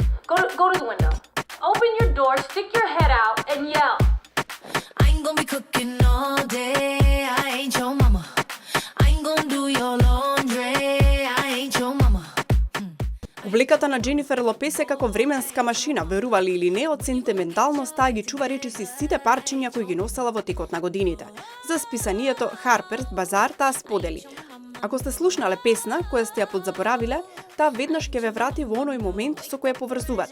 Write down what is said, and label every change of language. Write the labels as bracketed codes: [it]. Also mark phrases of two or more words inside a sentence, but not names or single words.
[en] Go to the window. Open your door, stick your head out, and yell. I ain't gonna be cooking all day. I ain't your mama. I ain't gonna do your laundry. I ain't your mama. [mk] Обликата на Дженифер Лопес е како временска машина, верували или не, од сентименталност таа ги чува речиси сите парчиња кои ги носела во текот на годините. За списанието Harper's Bazaar таа сподели: ако сте слушнале песна која сте ја подзаборавиле, таа веднаш ќе ве врати во оној момент со кој ја поврзувате.